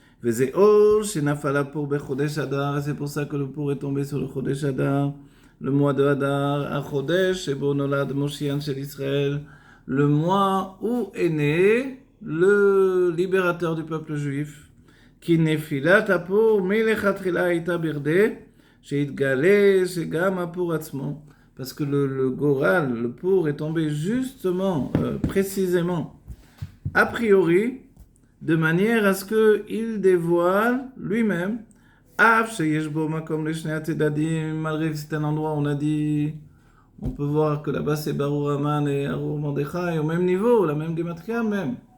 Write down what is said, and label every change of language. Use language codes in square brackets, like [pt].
[fr] C'est pour ça que le pot est tombé sur le Chodesh Adar, le mois de Adar, un Chodesh, le mois où est né le libérateur du peuple juif. [he] כי נפילת הפור מלכתחילה הייתה ברדה, שהתגלה שגם הפור עצמו. [fr] Parce que le Goral, le pour, est tombé justement, précisément, a priori, de manière à ce qu'il dévoile lui-même, [he] Af sheyesh bo makom leshnei atzedadim, [fr] malgré que c'est un endroit où on a dit, on peut voir que là-bas c'est Barur Haman et Arur Mordechai au même niveau, la même gematria même.